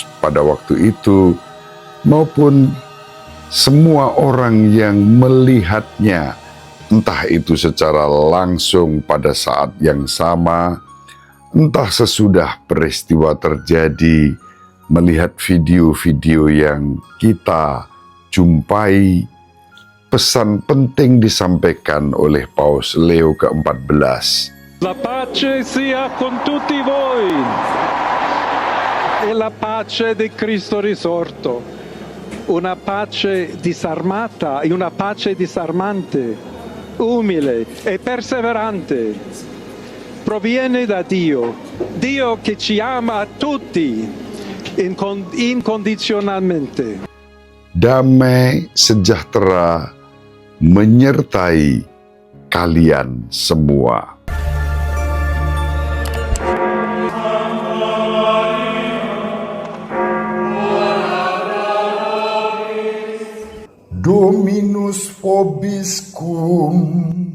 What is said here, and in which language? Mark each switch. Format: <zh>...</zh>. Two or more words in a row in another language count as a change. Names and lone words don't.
<id>pada waktu itu, maupun semua orang yang melihatnya, entah itu secara langsung pada saat yang sama, entah sesudah peristiwa terjadi, melihat video-video yang kita jumpai, pesan penting disampaikan oleh Paus Leo ke-14.</id> <it>La pace sia con tutti voi e la pace di Cristo risorto, una pace disarmata e una pace disarmante, umile e perseverante. Proviene da Dio, Dio che ci ama a tutti incondizionalmente.</it> <id>Damai sejahtera menyertai kalian semua.</id> <la>Dominus vobiscum.</la>